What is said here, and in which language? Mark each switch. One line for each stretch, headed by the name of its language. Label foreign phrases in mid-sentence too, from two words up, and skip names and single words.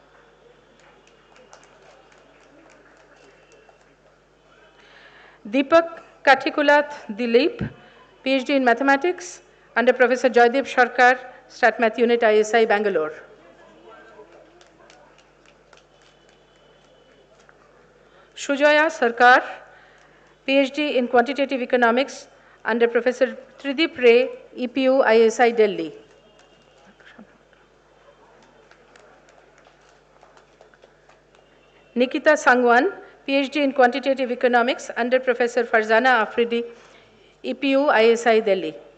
English: Deepak Kathikulat Dilip, PhD in Mathematics under Professor Joydeep Sarkar, Stat Math Unit, ISI, Bangalore. Shujoya Sarkar, PhD in Quantitative Economics under Professor Tridip Ray, EPU, ISI, Delhi. Nikita Sangwan, PhD in Quantitative Economics under Professor Farzana Afridi, EPU, ISI, Delhi.